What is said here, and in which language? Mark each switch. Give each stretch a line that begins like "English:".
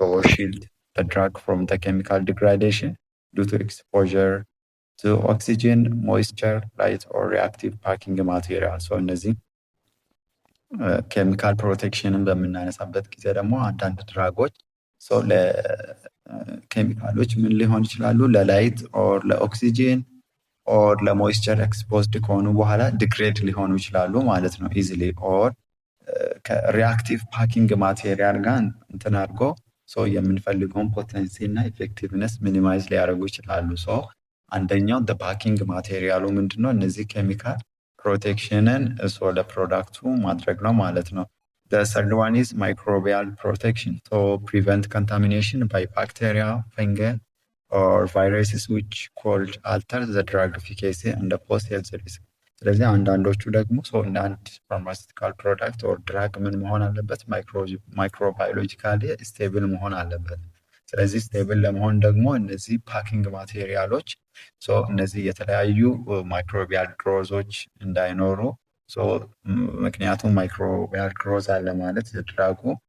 English: shield the drug from the chemical degradation due to exposure to oxygen, moisture, light or reactive packing material.
Amharic: እነዚህ ኬሚካል ፕሮቴክሽንን በምናነሳበት ጊዜ ደግሞ አንዳንድ ድራጎች ለኬሚካሎች ምን ሊሆን ይችላሉ? ለላይት ኦር ለኦክሲጂን ኦር ለሞይስቸር ኤክስፖዝድ ከሆኑ በኋላ ዲግሬድ ሊሆኑ ይችላሉ ማለት ነው ኢዚሊ። ኦር ከሪአክቲቭ ፓኪንግ ማቴሪያል ጋር እንትን አድርጎ የምንፈልገውን ፖቴንሲ እና ኢፌክቲቭነስ ሚኒማይዝ ሊያደርጉ ይችላሉ። አንደኛው ፓኪንግ ማቴሪያሉ ምንድነው? እነዚህ ኬሚካል ፕሮቴክሽንን ለፕሮዳክቱ ማድረግ ነው ማለት ነው።
English: the third one is microbial protection. prevent contamination by bacteria, fungi or viruses which could alter the drug efficacy and the post-health risk.
Amharic: ስለዚህ አንዳንዶቹ ደግሞ እንደ አንድ ፋርማሲውቲካል ፕሮዳክት ኦር ድራግ ምን መሆን አለበት? ማይክሮባዮሎጂካሊ ስቴብል መሆን አለበት። ስለዚህ ስቴብል ለመሆን ደግሞ እነዚህ ፓኪንግ ማቴሪያሎች እነዚህ የተለያዩ ማይክሮቢያል ግሮዞች እንዳይኖሩ ምክንያቱም ማይክሮቢያል ግሮዝ አለ ማለት ድራጉ